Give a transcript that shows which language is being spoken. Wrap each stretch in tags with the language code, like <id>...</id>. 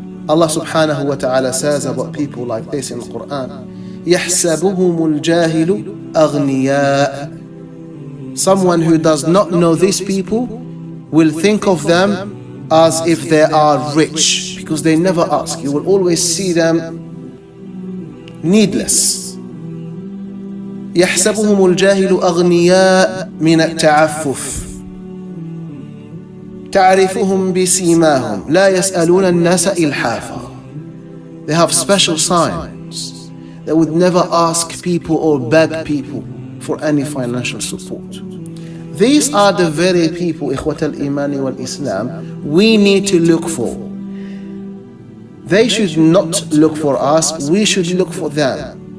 <en>Allah subhanahu wa ta'ala says about people like this in the Quran,</en> <ar>يَحْسَبُهُمُ الْجَاهِلُ أَغْنِيَاءَ.</ar> <en>Someone who does not know these people will think of them as if they are rich, because they never ask. You will always see them needless.</en> <ar>يحسبهم الجاهل أغنياء من التعفف تعرفهم بسيماهم لا يسألون الناس إلحافا.</ar> <en>They have special signs. They would never ask people or beg people for any financial support. These are the very people,</en> <ar>إخوة الإيمان والإسلام,</ar> <en>we need to look for. They should not look for us, we should look for them.</en>